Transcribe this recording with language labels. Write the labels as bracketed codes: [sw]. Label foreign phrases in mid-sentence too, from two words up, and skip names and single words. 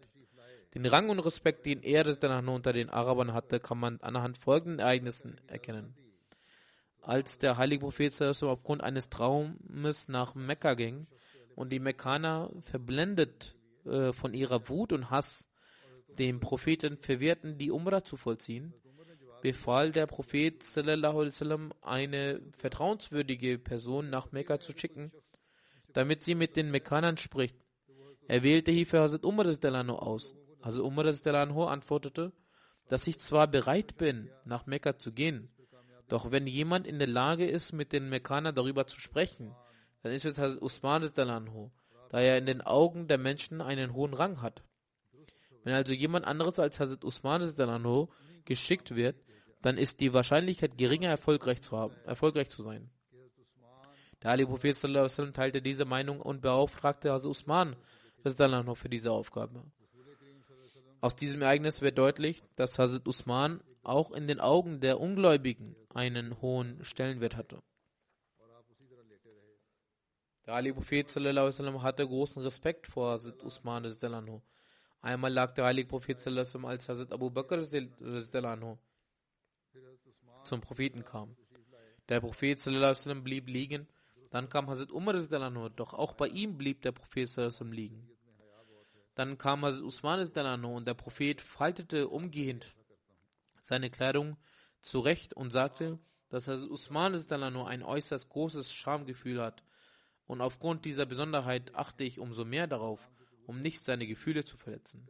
[de] Den Rang und Respekt, den er unter den Arabern hatte, kann man anhand folgenden Ereignissen erkennen. Als der heilige Prophet aufgrund eines Traumes nach Mekka ging und die Mekkaner verblendet von ihrer Wut und Hass dem Propheten verwehrten, die Umrah zu vollziehen, befahl der Prophet [ar] صلى الله عليه وسلم, [de] eine vertrauenswürdige Person nach Mekka zu schicken, damit sie mit den Mekkanern spricht. Er wählte hierfür Hazrat Umar aus. Also Umar antwortete, dass ich zwar bereit bin, nach Mekka zu gehen, doch wenn jemand in der Lage ist, mit den Mekkanern darüber zu sprechen, dann ist es Hazrat Usman, da er in den Augen der Menschen einen hohen Rang hat. Wenn also jemand anderes als Hazrat Usman geschickt wird, dann ist die Wahrscheinlichkeit geringer, erfolgreich zu sein. Der heilige Prophet [ar] صلى الله عليه وسلم [de] teilte diese Meinung und beauftragte Hazrat Usman für diese Aufgabe. Aus diesem Ereignis wird deutlich, dass Hazrat Usman auch in den Augen der Ungläubigen einen hohen Stellenwert hatte. Der heilige Prophet [ar] صلى الله عليه وسلم [de] hatte großen Respekt vor Hazrat Usman. Einmal lag der heilige Prophet [ar] صلى الله عليه وسلم, [de] als Hazrat Abu Bakr zum Propheten kam. Der Prophet [ar] صلى الله عليه وسلم [de] blieb liegen. Dann kam Hazrat Umar, doch auch bei ihm blieb der Prophet [ar] صلى الله عليه وسلم [de] liegen. Dann kam Hazrat Usman und der Prophet faltete umgehend seine Kleidung zurecht und sagte, dass Hazrat Usman ein äußerst großes Schamgefühl hat. Und aufgrund dieser Besonderheit achte ich umso mehr darauf, um nicht seine Gefühle zu verletzen.